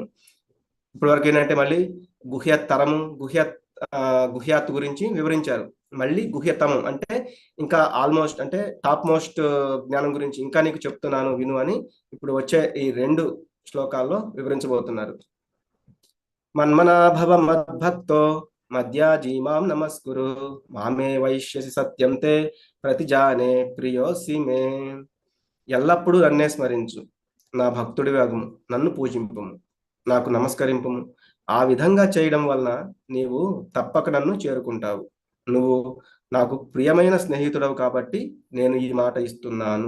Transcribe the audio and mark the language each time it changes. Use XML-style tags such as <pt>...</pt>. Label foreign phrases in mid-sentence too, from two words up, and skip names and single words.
<te>ఇప్పటి వరకు ఏంటంటే మళ్ళీ గుహ్యతరము గుహ్యాత్ గురించి వివరించారు. మళ్ళీ గుహ్యతమం అంటే ఇంకా ఆల్మోస్ట్ అంటే</te> <en>top most</en> <te>జ్ఞానం గురించి ఇంకా నీకు చెప్తున్నాను విను అని ఇప్పుడు వచ్చే ఈ రెండు శ్లోకాల్లో వివరించబోతున్నారు.</te> <sa>మన్మనాభవ మద్భక్తో మధ్యాజీ మాం నమస్కురు మామే వైశ్యసి సత్యం తే ప్రతిజానే ప్రియోసి మే.</sa> <te>ఎల్లప్పుడూ నన్నే స్మరించు, నా భక్తుడి అగుము, నన్ను పూజింపుము, నాకు నమస్కరింపుము. ఆ విధంగా చేయడం వలన నీవు తప్పక నన్ను చేరుకుంటావు. నువ్వు నాకు ప్రియమైన స్నేహితుడవు కాబట్టి నేను ఈ మాట ఇస్తున్నాను.</te>